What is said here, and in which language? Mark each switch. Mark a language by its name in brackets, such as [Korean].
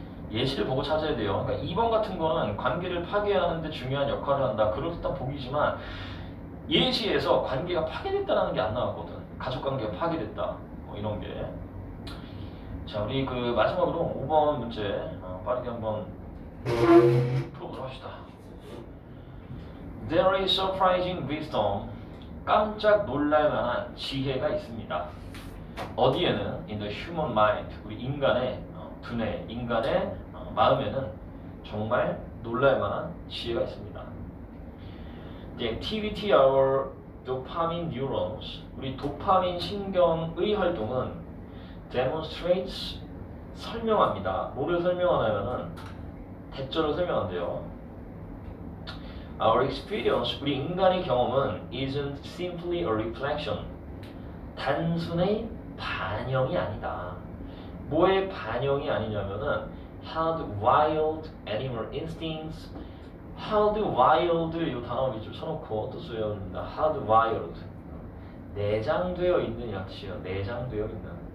[Korean] 예시를 보고 찾아야 돼요. 그러니까 2번 같은 거는 관계를 파괴하는데 중요한 역할을 한다. 그렇다 보기지만 예시에서 관계가 파괴됐다는 게 안 나왔거든. 가족관계가 파괴됐다. 뭐 이런 게. 자, 우리 그 마지막으로 5번 문제 빠르게 한번 풀어보도록 합시다. [English] There is surprising wisdom. [Korean] 깜짝 놀랄만한 지혜가 있습니다. 어디에는? [English] In the human mind. [Korean] 우리 인간의 두뇌, 인간의 마음에는 정말 놀랄만한 지혜가 있습니다. [English] The activity of our dopamine neurons. [Korean] 우리 도파민 신경의 활동은 demonstrates, 설명합니다. 뭐를 설명하냐면은 대절을 설명한대요. [English] Our experience, [Korean] 우리 인간의 경험은 [English] isn't simply a reflection. [Korean] 단순히 반영이 아니다. 뭐의 반영이 아니냐면은 [English] hardwired animal instincts. [Korean] hardwired 이 단어 위주로 쳐놓고 또 쓰여집니다. hardwired. 내장되어 있는 약치요. 내장되어 있는.